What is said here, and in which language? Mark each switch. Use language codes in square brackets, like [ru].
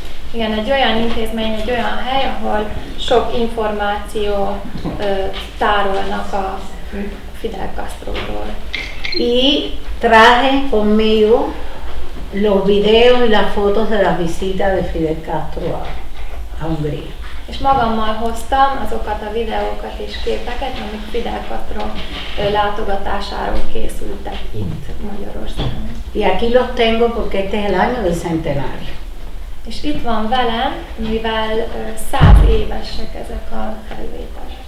[hu] Igen, egy olyan intézmény, egy olyan hely, ahol sok információ tárolnak a Fidel Castroról. [es] Y traje conmigo los videos y las fotos de las visitas de Fidel Castro a Hungría. [hu] És magammal hoztam azokat a videókat és képeket, amik Fidel Castro látogatásáról készültek itt Magyarországon. [es] Y aquí los tengo porque este es el año del centenario. [hu] És itt van velem, mivel 100 évesek ezek a felvételek.